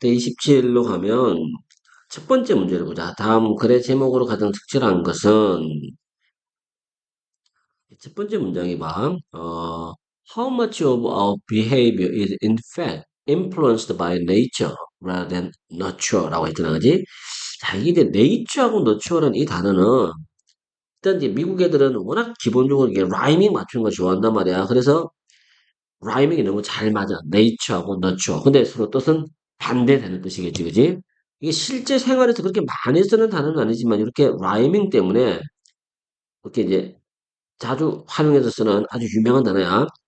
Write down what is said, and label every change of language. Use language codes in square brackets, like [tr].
[ko] 데이 17로 가면 첫 번째 문제를 보자. 다음 글의 제목으로 가장 특출한 것은 첫 번째 문장이 봐. [en] How much of our behavior is in fact influenced by nature rather than nurture [ko] 라고 했잖아, 그지? 자, 이게 이제 nature하고 nurture라는 이 단어는 일단 이제 미국 애들은 워낙 기본적으로 이게 라이밍 맞추는 거 좋아한단 말이야. 그래서 라이밍이 너무 잘 맞아. 네이처하고 너처. 근데 서로 뜻은 반대되는 뜻이겠지, 그지? 이게 실제 생활에서 그렇게 많이 쓰는 단어는 아니지만 이렇게 라이밍 때문에 이렇게 이제 자주 활용해서 쓰는 아주 유명한 단어야.